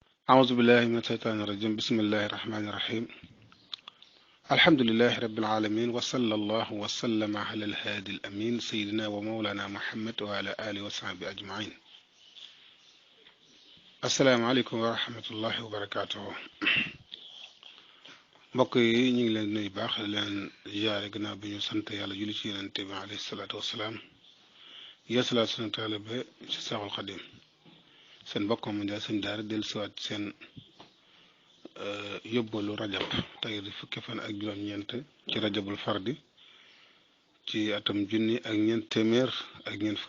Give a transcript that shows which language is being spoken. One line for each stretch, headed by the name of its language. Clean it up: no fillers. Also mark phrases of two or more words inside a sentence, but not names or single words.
Arabic: أعوذ بالله من الشيطان الرجيم بسم الله الرحمن الرحيم الحمد لله رب العالمين وصلى الله وسلم على الهادي الأمين سيدنا ومولانا محمد وعلى آله وصحبه أجمعين السلام عليكم ورحمة الله وبركاته
Wolof: mbokk yi ñu ngi leen nuyu baax leen ziyaare gannaaw bi ñu sant yàlla julli ci yonent bi
Arabic: عليه الصلاة والسلام
Wolof: yeesalaat sunu taalibe ci Seexul Xadim seen mbokk mu njaay seen daara dellusiwaat seen yóbbalu rajab tey di fukki fan ak juróom-ñeent ci
Arabic: رجب الفرد
Wolof: ci atam junni ak ñeent téeméer ak ñeent fukk